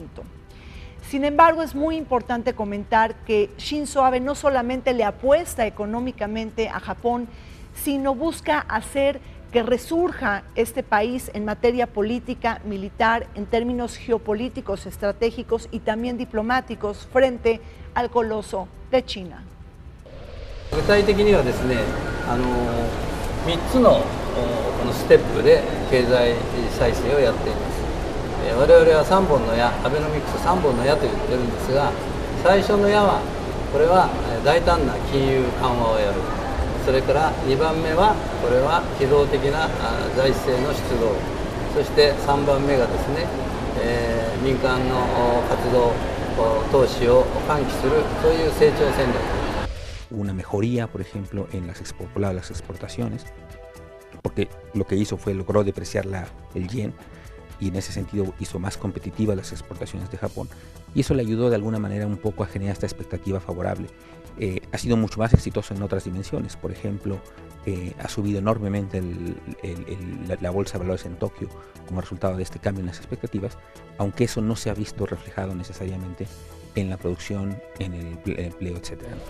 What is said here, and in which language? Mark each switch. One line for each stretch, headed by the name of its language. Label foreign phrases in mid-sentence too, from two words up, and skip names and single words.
Spanish: Sin embargo, es muy importante comentar que Shinzo Abe no solamente le apuesta económicamente a Japón, sino busca hacer que resurja este país en materia política, militar, en términos geopolíticos, estratégicos y también diplomáticos frente al coloso de China.
Japanese: 具体的にはですね、3つのこのステップで経済再生をやっています。我々は3本の矢、アベノミクス3本の矢と言ってるんですが、最初の矢はこれは大胆な金融緩和をやる。それから2番目はこれは機動的な財政の出動。そして3番目がですね、民間の活動投資を喚起するそういう成長戦略。
Spanish: Una mejoría, por ejemplo, en las exportaciones, porque lo que hizo fue logró depreciar el yen y en ese sentido hizo más competitivas las exportaciones de Japón y eso le ayudó de alguna manera un poco a generar esta expectativa favorable. Ha sido mucho más exitoso en otras dimensiones, por ejemplo, ha subido enormemente la bolsa de valores en Tokio como resultado de este cambio en las expectativas, aunque eso no se ha visto reflejado necesariamente en la producción, en el empleo, etc.